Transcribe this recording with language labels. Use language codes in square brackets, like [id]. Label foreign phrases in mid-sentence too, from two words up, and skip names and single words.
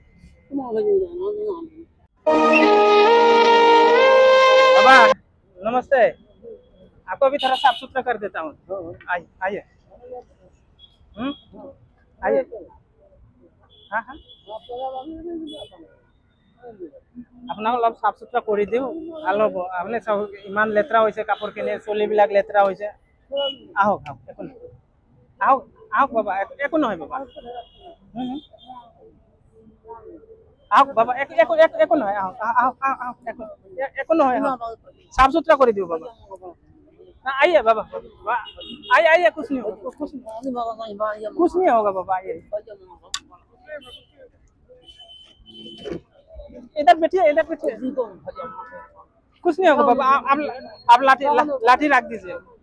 [hi] बाबा नमस्ते। आपको अभी थोड़ा साफ सुथरा कर देता हूँ। आइए आइए। आइए। हाँ हाँ अपना [as] অলপ সাফ সুতরা কৰি দিওঁ ভাল হ'ব। আপুনি চাওক ইমান লেতেৰা হৈছে কাপোৰখিনি, চুলিবিলাক লেতেৰা হৈছে। আহক আহক একো নহয়। আহক আহক বাবা, একো নহয় বাবা। আহক বাবা, একো নহয়। আহক আহক আহক, একো নহয়। সাফ সুতরা করে দিও বাবা। [hi] आइए बाबा, आइए आइए, कुछ नहीं होगा, कुछ नहीं होगा बाबा। आइए इधर बैठिए, इधर बैठिए। कुछ नहीं होगा बाबा। आप लाठी रख दीजिए।